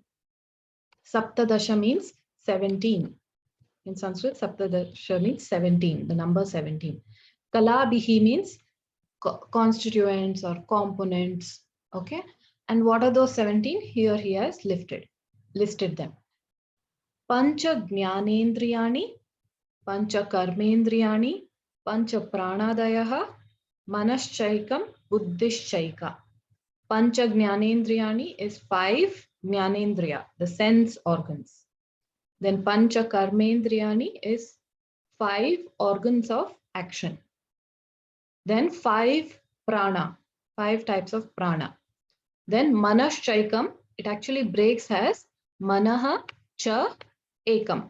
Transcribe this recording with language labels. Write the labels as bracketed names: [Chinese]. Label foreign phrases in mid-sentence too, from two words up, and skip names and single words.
[English] Saptadasha means 17. In Sanskrit, Saptadasha means 17, the number 17. Kalabhihi means constituents or components. Okay. And what are those 17? Here he has listed them. [Sanskrit] पञ्च ज्ञानेन्द्रियाणि, पञ्च कर्मेन्द्रियाणि, पञ्च प्राणादयः, मनश्चैकं, बुद्धिश्चैका. पञ्च ज्ञानेन्द्रियाणि [English] is 5 Jnanendriya, the sense organs. Then [Sanskrit] पञ्च कर्मेन्द्रियाणि [English] is 5 organs of action. Then 5 prana, 5 types of prana. Then Manaschaikam, it actually breaks as [Sanskrit] मनः च एकम्.